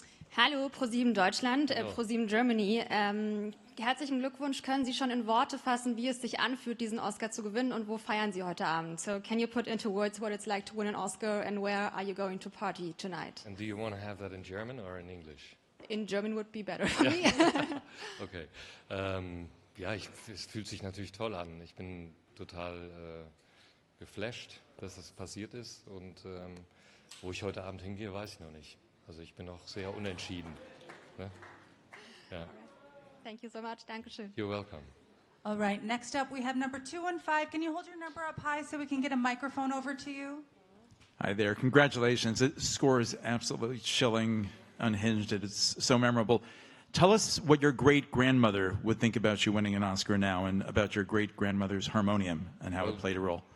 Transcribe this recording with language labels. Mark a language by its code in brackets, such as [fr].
[de] Hallo, ProSieben Deutschland, Hallo. ProSieben Germany. Herzlichen Glückwunsch. Können Sie schon in Worte fassen, wie es sich anfühlt, diesen Oscar zu gewinnen und wo feiern Sie heute Abend? [en] So, can you put into words what it's like to win an Oscar and where are you going to party tonight? And do you want to have that in German or in English? In German would be better for me. Okay. [de] Ja, es fühlt sich natürlich toll an. Ich bin total geflasht, dass das passiert ist. Und wo ich heute Abend hingehe, weiß ich noch nicht. Also ich bin noch sehr unentschieden. Ne? Ja. [en] Thank you so much. [de] Dankeschön. [en] You're welcome. All right, next up we have number 215. Can you hold your number up high so we can get a microphone over to you? Hi there. Congratulations. The score is absolutely chilling, unhinged. It's so memorable. Tell us what your great-grandmother would think about you winning an Oscar now and about your great-grandmother's harmonium and how it played a role.